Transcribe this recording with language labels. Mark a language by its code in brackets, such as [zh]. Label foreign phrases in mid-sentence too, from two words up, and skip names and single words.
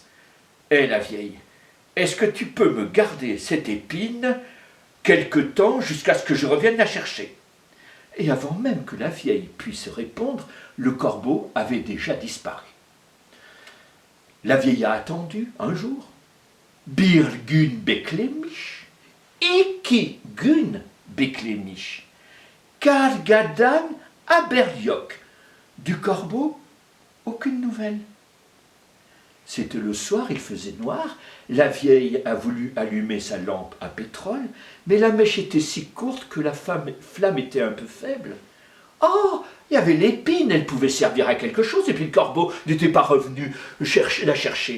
[fr] « Eh, la vieille, est-ce que tu peux me garder cette épine quelque temps jusqu'à ce que je revienne la chercher ?» Et avant même que la vieille puisse répondre, le corbeau avait déjà disparu. La vieille a attendu un jour. [tr] « Bir gun beklemish, iki gun beklemish, kargadan aberyok. [fr] » Du corbeau, aucune nouvelle. C'était le soir, il faisait noir. La vieille a voulu allumer sa lampe à pétrole, mais la mèche était si courte que la flamme était un peu faible. Oh, il y avait l'épine, elle pouvait servir à quelque chose, et puis le corbeau n'était pas revenu la chercher.